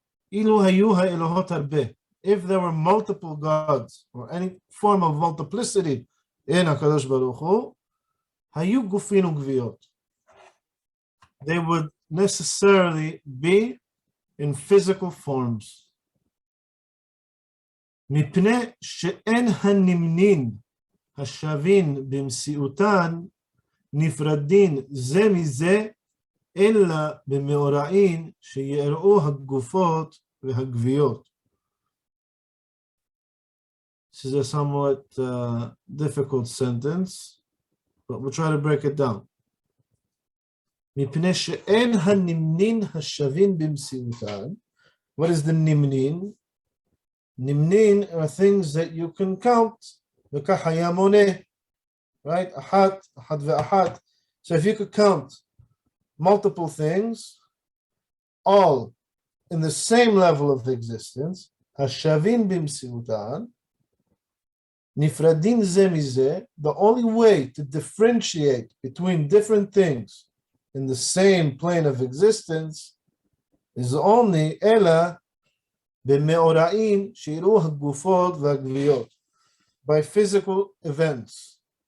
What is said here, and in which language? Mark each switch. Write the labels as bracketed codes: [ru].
[en] If there were multiple gods or any form of multiplicity in HaKadosh Baruch Hu, hayu gufin ugviyot. They would necessarily be in physical forms. [he] מפני שאין הנמנין השווין במציאותן נפרדין זה מזה אלא במאורעין שיראו הגופות והגוויות. [en] This is a somewhat difficult sentence, but we'll try to break it down. [he] מפני שאין הנמנין השווין במציאותן. [en] What is the nimnin? Nimnin are things that you can count. [he] וכחיה מונה. [en] Right? [he] אחת, אחת ואחת. [en] So if you could count multiple things, all in the same level of existence, [he] השווין במציאותן, נפרדין זה מזה, [en] the only way to differentiate between different things in the same plane of existence is only [he] אלא במאורעים שיראו הגופות והגוויות, [en] by physical events.